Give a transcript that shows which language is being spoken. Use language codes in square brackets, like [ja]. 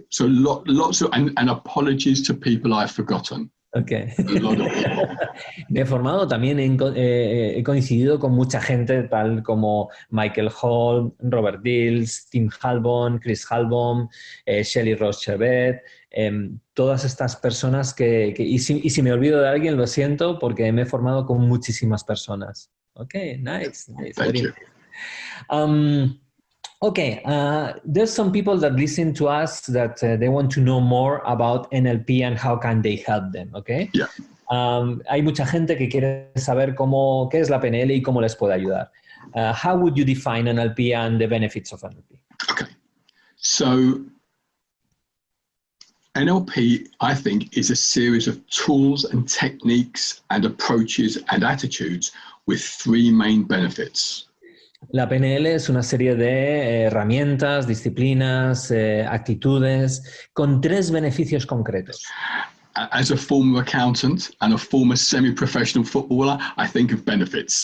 [en] So lots of, and apologies to people I've forgotten. Okay. A lot of people. [es] Me he formado también, he coincidido con mucha gente tal como Michael Hall, Robert Dills, Tim Halbom, Chris Halbom, Shelley Rochevet, todas estas personas y si me olvido de alguien, lo siento, porque me he formado con muchísimas personas. [en] Ok, nice. Thank you. Okay, there's some people that listen to us that they want to know more about NLP and how can they help them, okay? Yeah. [es] Hay mucha gente que quiere saber qué es la PNL y cómo les puede ayudar. [en] How would you define NLP and the benefits of NLP? Okay. So NLP, I think, is a series of tools and techniques and approaches and attitudes with three main benefits. [es] La PNL es una serie de herramientas, disciplinas, actitudes con tres beneficios concretos. [en] As a former accountant and a former semi-professional footballer, I think of benefits.